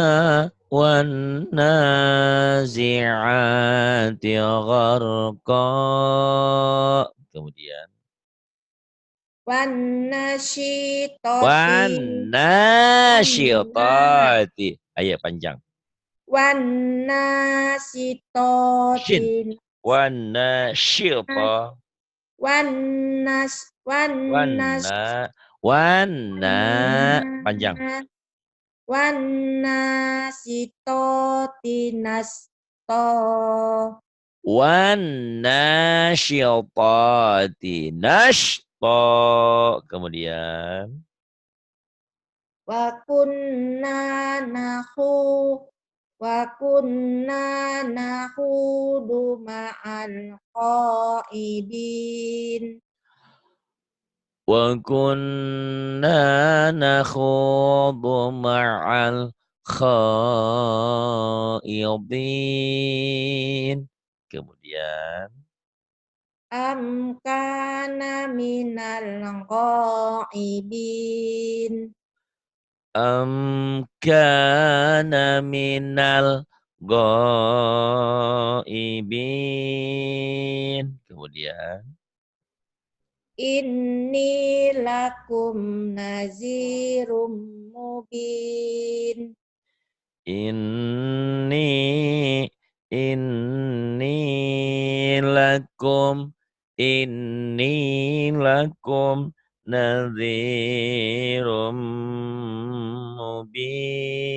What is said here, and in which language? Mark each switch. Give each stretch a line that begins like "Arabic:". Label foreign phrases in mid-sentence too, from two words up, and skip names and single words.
Arabic: زعات غرقا.
Indonesian: Kemudian.
Arabic: والناشطات. Wan
Indonesian: Syitati. Ayo panjang.
Arabic: wan Shin. nasitotin. Syita. والنا س والنا س Wana.
Indonesian: Panjang.
Arabic: والناشطات نشطا. Syitati. Nashta. Kemudian. وكنا نخو وكنا نخوض مع الخائضين. وكنا نخوض مع الخائضين.
Indonesian: Kemudian.
Arabic: أم كان من الغائبين. أم كان من الغائبين. Kemudian. إني لكم نذير مبين. إني لكم نذير مبين.